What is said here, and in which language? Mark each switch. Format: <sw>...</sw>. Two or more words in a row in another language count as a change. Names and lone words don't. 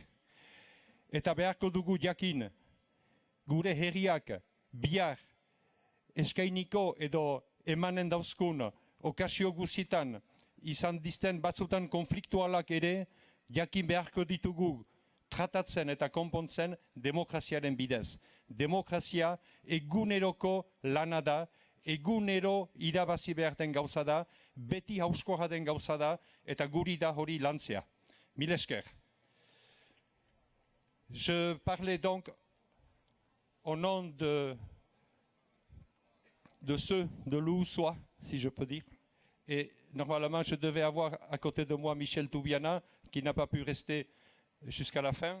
<eu>Eta beharko dugu jakin gure herriak bihar eskainiko edo emanen dauzkun okazio guzitan izan dizten batzutan konfliktualak ere jakin beharko ditugu tratatzen eta konpontzen demokraziaren bidez. Demokrazia eguneroko lana da, egunero irabazi behar den gauza da, beti hauskorra den gauza da, eta guri da hori lantzea. Mil esker.</eu> <fr>Je parlais donc au nom de ceux de l'Oussois, si je peux dire. Et normalement, je devais avoir à côté de moi Michel Toubiana, qui n'a pas pu rester jusqu'à la fin.</fr>